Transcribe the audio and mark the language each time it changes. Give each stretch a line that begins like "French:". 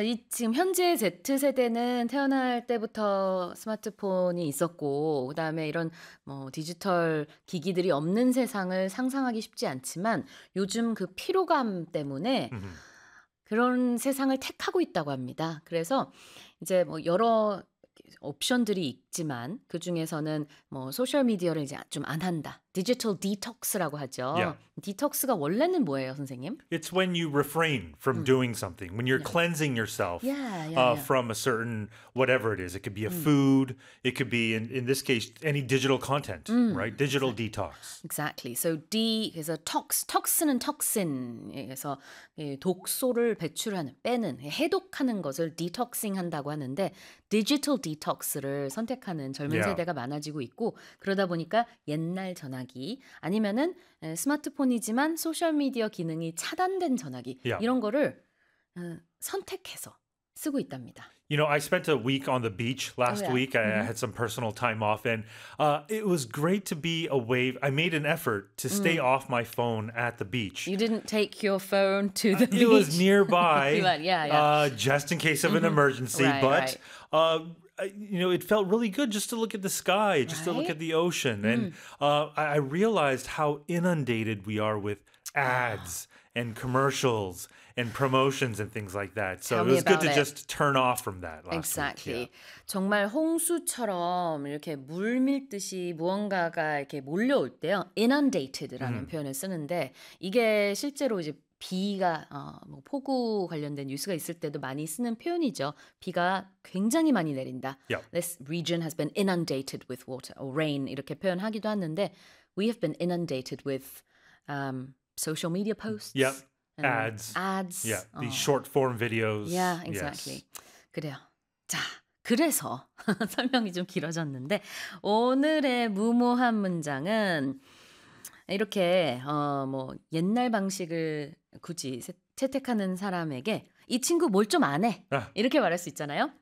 Korean: 지금 현재 Z세대는 태어날 때부터 스마트폰이 있었고 그다음에 이런 뭐 디지털 기기들이 없는 세상을 상상하기 쉽지 않지만 요즘 그 피로감 때문에 그런 세상을 택하고 있다고 합니다. 그래서 이제 뭐 여러 옵션들이 있지만 그 중에서는 뭐 소셜 미디어를 이제 좀 안 한다. 디지털 디톡스라고 하죠. 디톡스가 원래는 뭐예요, 선생님?
English: It's when you refrain from doing something. When you're cleansing yourself from a certain whatever it is. It could be a food, it could be in this case any digital content, right? Digital detox. Exactly. So D is a tox. Toxin은 toxin.
Korean: 그래서 독소를 배출하는 빼는 해독하는 것을 detoxing 한다고 하는데 디지털 디톡스를 선택하는 젊은 세대가 많아지고 있고 그러다 보니까 옛날 전화기 아니면은 스마트폰이지만 소셜미디어 기능이 차단된 전화기 이런 거를 선택해서 쓰고 있답니다.
English: You know, I spent a week on the beach last week. I had some personal time off and it was great to be away. I made an effort to stay off my phone at the beach. You didn't take your phone to the beach. It was nearby just in case of an emergency. You know, it felt really good just to look at the sky, just to look at the ocean. And I realized how inundated we are with ads and commercials and promotions and things like that. So Tell it was good to it. Just turn off from that last Exactly. week. Exactly. Yeah.
Korean: 정말 홍수처럼 이렇게 물 밀듯이 무언가가 이렇게 몰려올 때요. Inundated라는 표현을 쓰는데 이게 실제로 이제 비가 뭐 폭우 관련된 뉴스가 있을 때도 많이 쓰는 표현이죠. 비가 굉장히 많이 내린다.
English: This region has been inundated with water or rain
Korean: 이렇게 표현하기도 하는데
English: we have been inundated with social media posts. Ads. These short form videos.
Korean: Yes. 그래요. 자, 그래서 설명이 좀 길어졌는데 오늘의 무모한 문장은 이렇게 뭐 옛날 방식을 굳이 채택하는 사람에게 이 친구 뭘 좀 안 해. 이렇게 말할 수 있잖아요.